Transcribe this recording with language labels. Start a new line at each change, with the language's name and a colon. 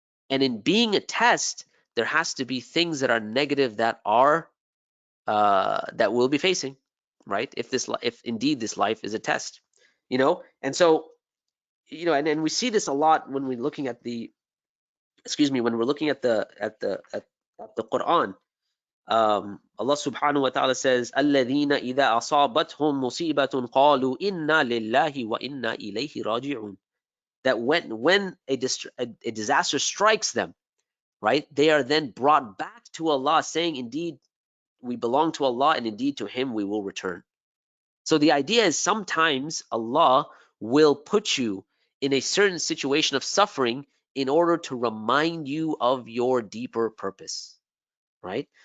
English: And in being a test, there has to be things that are negative that we'll be facing, right? If indeed this life is a test, and so and we see this a lot when we're looking at the when we're looking at the Quran. Allah subhanahu wa ta'ala says,
Arabic: الَّذِينَ إِذَا أَصَابَتْهُم مُصِيبَةٌ قَالُوا إِنَّا لِلَّهِ وَإِنَّا إِلَيْهِ رَاجِعُونَ.
English: That when a disaster strikes them, right, they are then brought back to Allah, saying, indeed, we belong to Allah, and indeed to Him we will return. So the idea is sometimes Allah will put you in a certain situation of suffering in order to remind you of your deeper purpose, right?